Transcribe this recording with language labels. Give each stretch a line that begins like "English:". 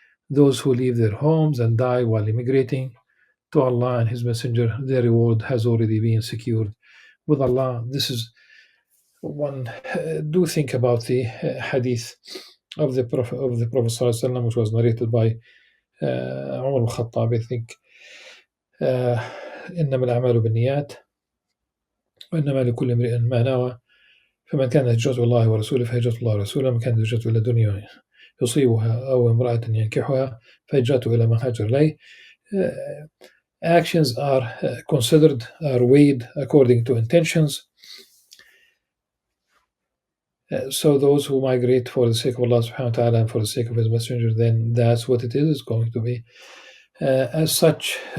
English: Those who leave their homes and die while immigrating to Allah and His Messenger, their reward has already been secured with Allah. This is one. Do think about the hadith of the Prophet ﷺ, which was narrated by Umar al-Khattab, I think.
Arabic: إنما الأعمال بالنيات وإنما لكل امرئ ما نوى فمن كانت هجرته إلى الله ورسوله فهجرته الله ورسوله، من كانت هجرته إلى دنيا يصيبها أو امرأة ينكحها فهجرته إلى ما هاجر إليه.
English: Actions are considered, are weighed according to intentions. So those who migrate for the sake of Allah subhanahu wa ta'ala and for the sake of His Messenger, then that's what it is. It's going to be as such.